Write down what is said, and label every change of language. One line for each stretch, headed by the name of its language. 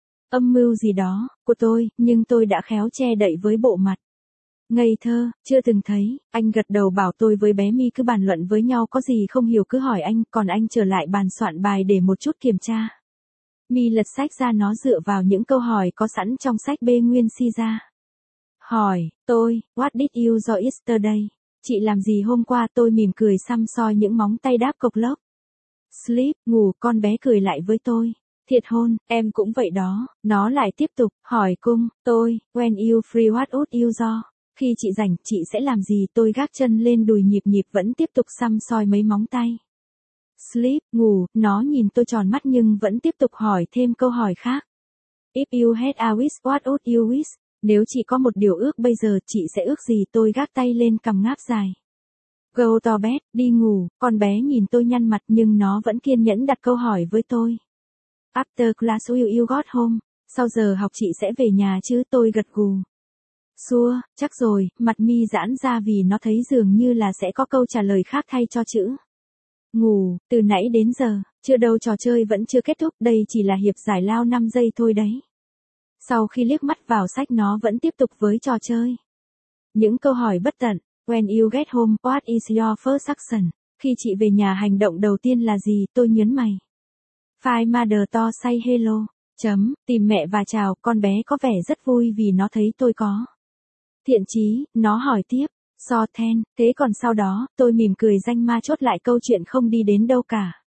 Vietnamese: Âm mưu gì đó, của tôi, nhưng tôi đã khéo che đậy với bộ mặt. Ngây thơ, chưa từng thấy, anh gật đầu bảo tôi với bé mi cứ bàn luận với nhau có gì không hiểu cứ hỏi anh, còn anh trở lại bàn soạn bài để một chút kiểm tra. Mi lật sách ra nó dựa vào những câu hỏi có sẵn trong sách B nguyên si ra. Hỏi, tôi,
English: what did you do yesterday?
Vietnamese: Chị làm gì hôm qua? Tôi mỉm cười xăm soi những móng tay đáp cộc lốc. Sleep, ngủ, con bé cười lại với tôi. Thiệt hôn, em cũng vậy đó. Nó lại tiếp tục, hỏi cung, tôi,
English: when you free what would you do?
Vietnamese: Khi chị rảnh, chị sẽ làm gì? Tôi gác chân lên đùi nhịp nhịp vẫn tiếp tục xăm soi mấy móng tay. Sleep, ngủ, nó nhìn tôi tròn mắt nhưng vẫn tiếp tục hỏi thêm câu hỏi khác.
English: If you had a wish, what would you wish?
Vietnamese: Nếu chị có một điều ước bây giờ, chị sẽ ước gì? Tôi gác tay lên cằm ngáp dài.
English: Go to bed,
Vietnamese: đi ngủ, con bé nhìn tôi nhăn mặt nhưng nó vẫn kiên nhẫn đặt câu hỏi với tôi.
English: After class will you got home?
Vietnamese: Sau giờ học chị sẽ về nhà chứ? Tôi gật gù. Sure, chắc rồi, mặt mi giãn ra vì nó thấy dường như là sẽ có câu trả lời khác thay cho chữ. Ngủ, từ nãy đến giờ, chưa đâu, trò chơi vẫn chưa kết thúc, đây chỉ là hiệp giải lao 5 giây thôi đấy. Sau khi liếc mắt vào sách nó vẫn tiếp tục với trò chơi. Những câu hỏi bất tận.
English: When you get home, what is your first action?
Vietnamese: Khi chị về nhà, hành động đầu tiên là gì? Tôi nhớn mày.
English: Find mother to say hello.
Vietnamese: Chấm, tìm mẹ và chào. Con bé có vẻ rất vui vì nó thấy tôi có thiện chí, nó hỏi tiếp.
English: So then,
Vietnamese: thế còn sau đó, tôi mỉm cười danh ma chốt lại câu chuyện không đi đến đâu cả.